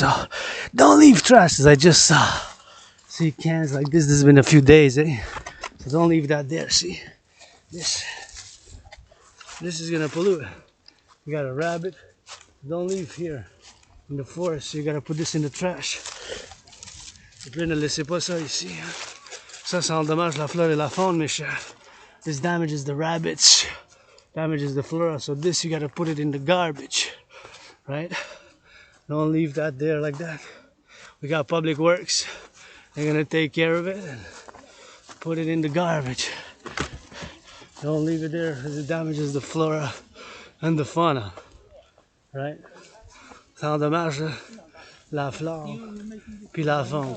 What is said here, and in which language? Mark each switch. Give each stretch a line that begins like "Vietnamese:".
English: So don't leave trash, as I just saw. See cans like this. This has been a few days, So don't leave that there. See, this is gonna pollute. You got a rabbit. Don't leave here in the forest. You gotta put this in the trash.
French: Et puis ne laissez pas ça ici. Ça endommage la flore et la faune, mes chers.
English: This damages the rabbits, damages the flora. So this you gotta put it in the garbage, right? Don't leave that there like that. We got public works. They're gonna take care of it and put it in the garbage. Don't leave it there because it damages the flora and the fauna. Right?
French: Ça endommage la flore puis la faune.